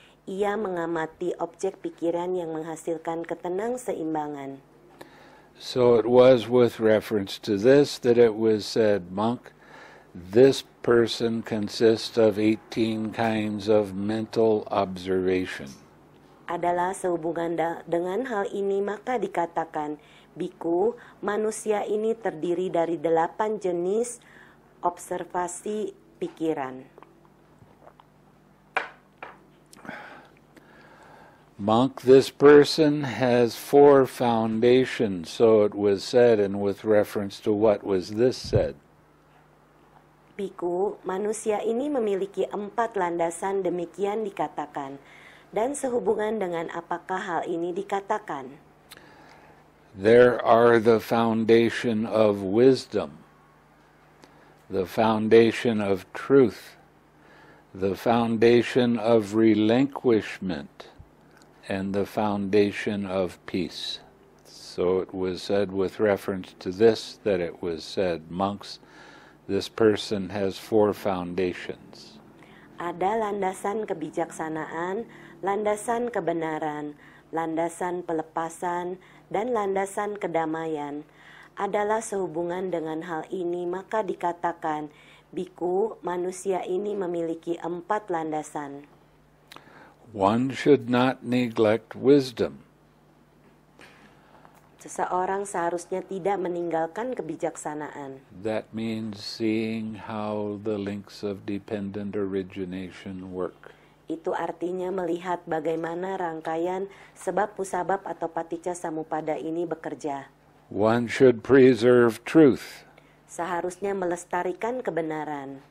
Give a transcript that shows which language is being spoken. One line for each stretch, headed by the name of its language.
Indonesian: Ia mengamati objek pikiran yang menghasilkan ketenang-seimbangan.
English: So it was with reference to this that it was said, monk, this person consists of 18 kinds of mental observation.
Indonesian: Adalah sehubungan dengan hal ini maka dikatakan, biku, manusia ini terdiri dari 8 jenis observasi pikiran.
English: Monk, this person has 4 foundations, so it was said, and with reference to what was this said.
Indonesian: Biku, manusia ini memiliki 4 landasan, demikian dikatakan. Dan sehubungan dengan apakah hal ini dikatakan?
English: There are the foundation of wisdom, the foundation of truth, the foundation of relinquishment, and the foundation of peace. So it was said with reference to this that it was said, monks, this person has 4 foundations.
Indonesian: Ada landasan kebijaksanaan, landasan kebenaran, landasan pelepasan, dan landasan kedamaian. Adalah sehubungan dengan hal ini, maka dikatakan, biku, manusia ini memiliki 4 landasan.
English: One should not neglect wisdom.
Indonesian: Seseorang seharusnya tidak meninggalkan kebijaksanaan.
English: That means seeing how the links of dependent origination work.
Indonesian: Itu artinya melihat bagaimana rangkaian sebab musabab atau paticca samuppada ini bekerja.
English: One should preserve truth.
Indonesian: Seharusnya melestarikan kebenaran.